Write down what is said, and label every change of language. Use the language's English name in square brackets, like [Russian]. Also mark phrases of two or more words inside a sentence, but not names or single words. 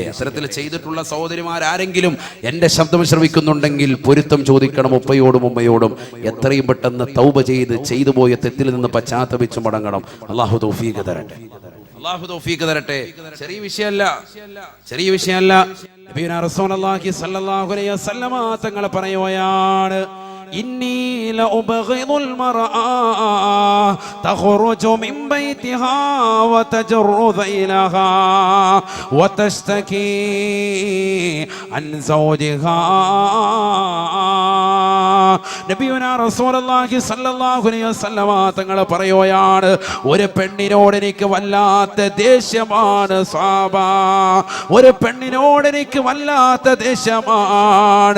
[Malayalam] അത്തരത്തിൽ ചെയ്തിട്ടുള്ള സഹോദരിമാരാരെങ്കിലും എന്റെ ശബ്ദം ശ്രവിക്കുന്നുണ്ടെങ്കിൽ പൊരുത്തം ചോദിക്കണം ഉപ്പയോടും ഉമ്മയോടും. എത്രയും പെട്ടെന്ന് തൗബ ചെയ്തു പോയ തെറ്റിൽ നിന്ന് പശ്ചാത്തപിച്ചു മടങ്ങണം. അല്ലാഹു തൗഫീഖ് തരട്ടെ. അല്ലാഹു തൗഫീഖ് തരട്ടെ. ചെറിയ വിഷയമല്ല. [Arabic] نبينا رسول الله صلى الله عليه وسلم [Malayalam] തങ്ങൾ പറയുകയാണ്, [Arabic] إني لأبغض المرأة تخرج من بيتها وتجر ذيلها وتشتكي عن زوجها. نبينا رسول الله صلى الله عليه وسلم [Malayalam] തങ്ങൾ പറയുകയാണ്, ഒരു പെണ്ണിനോട് എനിക്ക് വല്ലാത്ത ദേഷ്യമാണ് സ്വഹാബ. ഒരു പെണ്ണിനോട് എനിക്ക് വല്ലാത്ത ദേഷ്യമാണ്.